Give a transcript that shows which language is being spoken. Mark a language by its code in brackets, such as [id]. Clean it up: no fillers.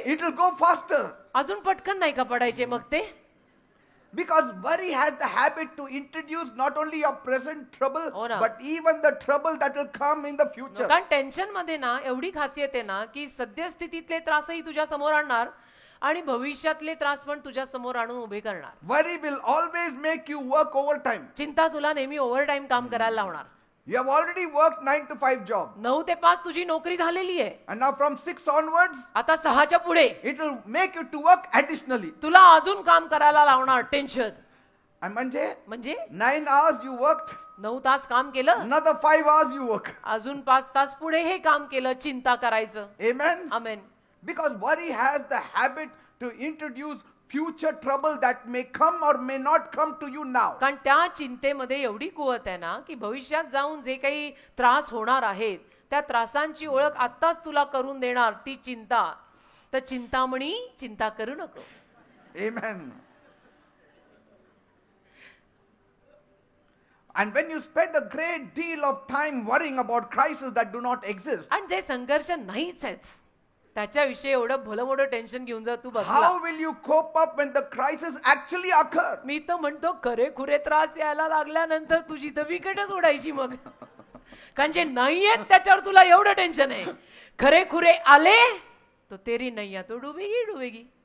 [en] It will go faster. [mr] अजून पटकन नाही का पडायचे मग ते? [en] Because worry has the habit to introduce not only your present trouble, [mr] हो ना. [en] but even the trouble that will come in the future. [mr] कारण टेन्शन मध्ये ना एवढी खासियत आहे ना की सद्यस्थितीतले त्रासही तुझ्या समोर आणणार आणि भविष्यातले त्रास पण तुझ्या समोर आणून उभे करणार. [en] Worry will always make you work overtime. [mr] चिंता तुला नेहमी ओव्हरटाईम काम करायला लावणार. [en] You have already worked 9 to 5 job. [mr] 9 ते 5 तुझी नोकरी झालेली आहे. [en] And now from 6 onwards, [mr] आता 6च्या पुढे [en] it will make you to work additionally. [mr] तुला अजून काम करायला लावणार टेन्शन. [en] And म्हणजे [mr] म्हणजे [en] 9 hours you worked, [mr] 9 तास काम केलं, [en] another 5 hours you work. [mr] अजून 5 तास पुढे हे काम केलं, चिंता करायचं. [en] Amen? [mr] Amen. [en] Because worry has the habit to introduce future trouble that may come or may not come to you now. [mr] कारण त्या चिंतेमध्ये एवढी कुवत आहे ना की भविष्यात जाऊन जे काही त्रास होणार आहेत त्या त्रासांची ओळख आत्ताच तुला करून देणार ती चिंता. तर चिंतामणी चिंता करू नको. [en] Amen. And when you spend a great deal of time worrying about crises that do not exist, [mr] आणि जे संघर्ष नाहीच आहेत त्याच्याविषयी एवढं भलं मोठं टेन्शन घेऊन जर तू बसला, [en] how will you cope up when the crisis actually occur? [mr] मी तर म्हणतो खरे खुरे त्रास यायला लागल्यानंतर तुझी तर विकेटच उडायची मग. कारण जे नाहीयेत त्याच्यावर तुला एवढं टेन्शन आहे. खरे खुरे आले [hi] तो तेरी नैया तो डुबेगी डुबेगी.